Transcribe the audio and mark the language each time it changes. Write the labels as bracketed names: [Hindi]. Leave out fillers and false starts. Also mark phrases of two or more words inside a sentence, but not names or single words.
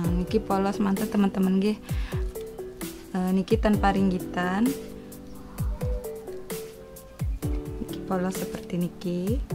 [Indonesian] niki polos mantap teman-teman nggih. Niki tanpa ringgitan, niki polos seperti niki.